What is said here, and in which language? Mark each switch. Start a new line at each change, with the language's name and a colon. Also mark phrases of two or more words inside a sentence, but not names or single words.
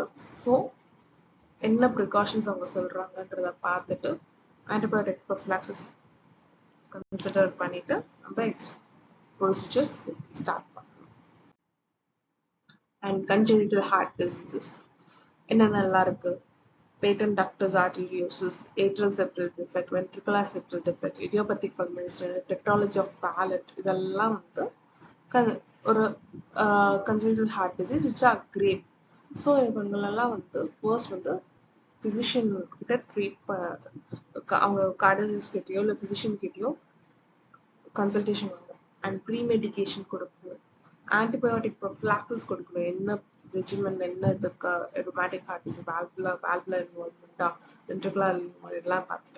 Tamil: ஸோ என்ன ப்ரிகாஷன்ஸ் அவங்க சொல்றாங்கன்றத பார்த்துட்டு
English: antibiotic prophylaxis consider
Tamil: பண்ணிட்டு நம்ம
English: procedures start
Tamil: பண்ணலாம்.
English: and congenital heart diseases
Tamil: என்னென்னலாம் இருக்கு,
English: patent ductus arteriosus, atrial septal defect, ventricular septal defect, idiopathic pulmonary stenosis, tetralogy of Fallot,
Tamil: இதெல்லாம் வந்து ஒரு
English: congenital heart disease which are grave.
Tamil: ஸோ இவங்களெல்லாம் வந்து ஃபர்ஸ்ட் வந்து ஃபிசிஷியன் கிட்ட அவங்க கார்டியாலஜிஸ்ட் கிட்டயோ இல்லை ஃபிசிஷியன் கிட்டயோ கன்சல்டேஷன் வாங்கணும்.
English: and pre medication
Tamil: கொடுக்கணும்,
English: antibiotic prophylaxis
Tamil: கொடுக்கணும். என்ன ரெஜிமெண்ட் என்ன இதுக்கு
English: rheumatic heart disease valvular involvement ventricular
Tamil: எல்லாம் பார்த்துட்டோம்.